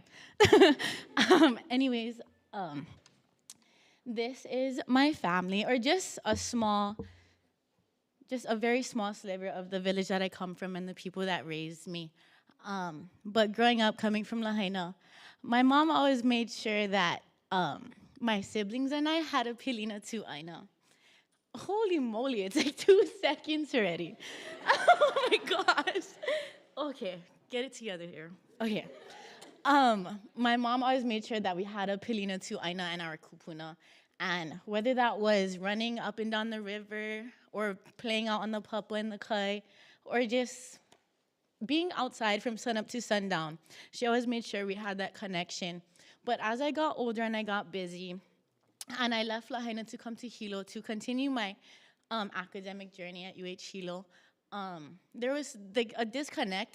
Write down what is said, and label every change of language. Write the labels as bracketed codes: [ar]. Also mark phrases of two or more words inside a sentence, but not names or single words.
[en] Anyways, this is my family, or just a very small sliver of the village that I come from and the people that raised me. But growing up, coming from Lahaina, my mom always made sure that my siblings and I had a [haw] pilina tu aina. [en] holy moly, it's like 2 seconds already. Oh my gosh. Okay, get it together here. Okay. My mom always made sure that we had a [haw] pilina tu aina [en] and our kupuna. And whether that was running up and down the river or playing out on the papa and the kai or just being outside from sunup to sundown, she always made sure we had that connection. But as I got older and I got busy, and I left Lahaina to come to Hilo to continue my academic journey at UH Hilo, there was a disconnect.